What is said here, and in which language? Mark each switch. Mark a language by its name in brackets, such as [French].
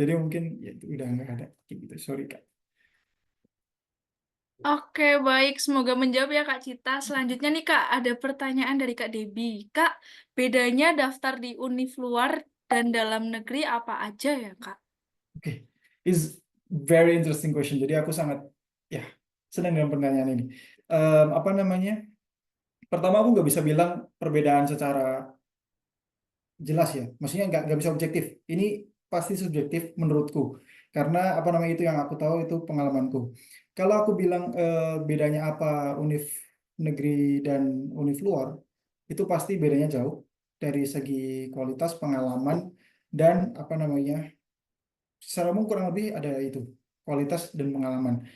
[Indonesian] Jadi mungkin ya itu udah nggak ada. Kayak gitu, sorry Kak. Oke, baik. Semoga menjawab ya Kak Cita. Selanjutnya nih Kak, ada pertanyaan dari Kak Debi. Kak, bedanya daftar di univ luar dan dalam negeri apa aja ya Kak? [English] Oke, is very interesting question. [Indonesian] Jadi aku sangat ya senang dengan pertanyaan ini. Apa namanya? Pertama aku nggak bisa bilang perbedaan secara jelas ya. Maksudnya nggak bisa objektif. Ini pasti subjektif menurutku. Karena apa namanya itu yang aku tahu itu pengalamanku. Kalau aku bilang bedanya apa univ negeri dan univ luar, itu pasti bedanya jauh dari segi kualitas pengalaman dan apa namanya secara umum kurang lebih ada itu kualitas dan pengalaman.